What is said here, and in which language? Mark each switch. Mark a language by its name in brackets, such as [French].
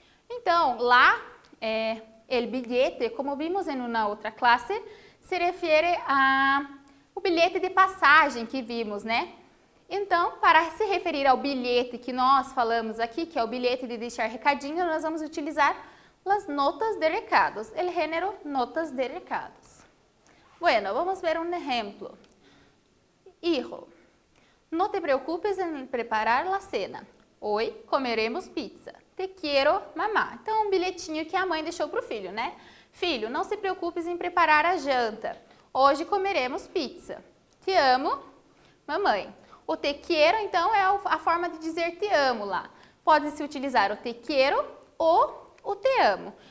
[Portuguese] Então, lá, o bilhete, como vimos em uma outra classe, se refere ao bilhete de passagem que vimos, né? Então, para se referir ao bilhete que nós falamos aqui, que é o bilhete de deixar recadinho, nós vamos utilizar as notas de recados, o gênero notas de recados. Bueno, vamos ver um exemplo. [Spanish] Hijo, no te preocupes en preparar la cena. Hoy comeremos pizza. Te quiero, mamá. [Portuguese] Então, um bilhetinho que a mãe deixou para o filho, né? Filho, não se preocupes em preparar a janta. Hoje comeremos pizza. Te amo, mamãe. O te quiero, então, é a forma de dizer te amo lá. Pode-se utilizar o te quiero ou o te amo.